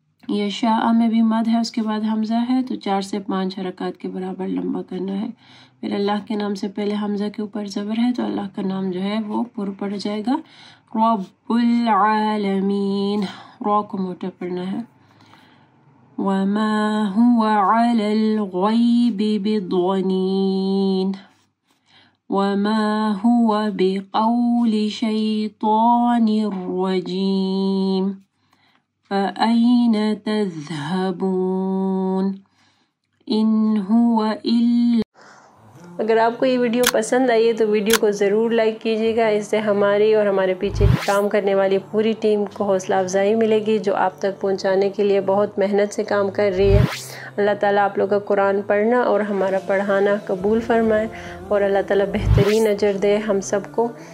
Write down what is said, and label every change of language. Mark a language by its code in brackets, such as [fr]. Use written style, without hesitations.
[ur] یشاء میں بھی مد ہے، اس کے بعد حمزہ ہے، تو 4 سے 5 حرکات کے برابر لمبا کرنا ہے. پھر اللہ کے نام سے پہلے حمزہ کے اوپر زبر ہے، تو اللہ کا نام جو ہے وہ پر پڑ جائے گا. رب العالمین، را کو موٹا پڑھنا ہے. [ar] وما هو على الغیب بضنین وما هو بقول شیطان رجیم فأین تذهبون ان هو الا. [ur] اگر آپ کو یہ ویڈیو پسند آئی ہے تو ویڈیو کو ضرور لائک کیجیے گا. اس سے ہماری اور ہمارے پیچھے کام کرنے والی پوری ٹیم کو حوصلہ افزائی ملے گی، جو آپ تک پہنچانے کے لیے بہت محنت سے کام کر رہی ہے. اللہ تعالیٰ آپ لوگ کا قرآن پڑھنا اور ہمارا پڑھانا قبول فرمائے، اور اللہ تعالیٰ بہترین اجر دے ہم سب کو.